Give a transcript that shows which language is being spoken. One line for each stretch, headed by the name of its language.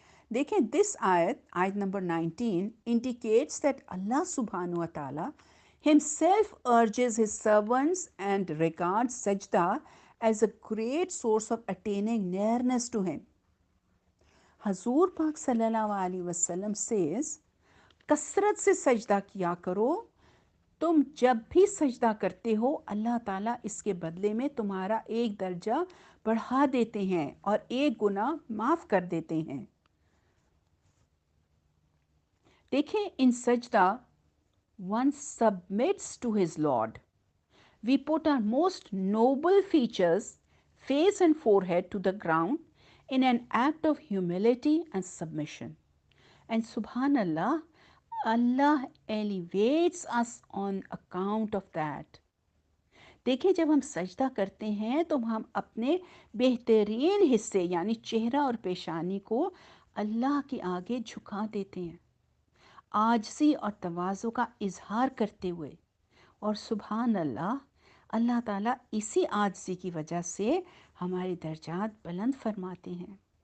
Hindi: देखें,
English: This आयत number 19 indicates that Allah subhanahu wa ta'ala himself urges his servants and regards sajda as a great source of attaining nearness to him.
Hindi: हजूर पाक सल्लल्लाहु अलैहि वसल्लम says, कसरत से सजदा किया करो, तुम जब भी सजदा करते हो अल्लाह ताला इसके बदले में तुम्हारा एक दर्जा बढ़ा देते हैं और एक गुनाह माफ़ कर देते हैं। देखें,
English: In सजदा one submits to his Lord. We put our most noble features, face and forehead, to the ground in an act of humility and submission. And subhanallah, Allah elevates us on account of that.
Hindi: देखिए, जब हम सजदा करते हैं तो हम अपने बेहतरीन हिस्से यानी चेहरा और पेशानी को अल्लाह के आगे झुका देते हैं, आजज़ी और तवाज़ु का इजहार करते हुए। और सुभान अल्लाह, अल्लाह ताला इसी आजज़ी की वजह से हमारे दर्जात बुलंद फरमाते हैं।